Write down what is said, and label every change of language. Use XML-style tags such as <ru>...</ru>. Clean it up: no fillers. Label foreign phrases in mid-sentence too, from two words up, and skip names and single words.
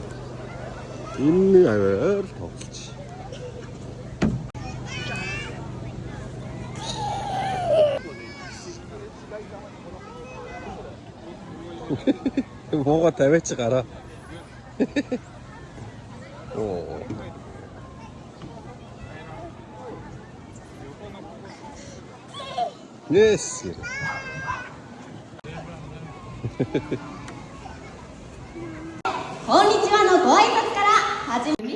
<mn>Энэ хаваар л тоглож. Мого тавиач гараа. Оо.</mn> <en>Yes.</en> <ja>こんにちはのご挨拶から始めみ</ja>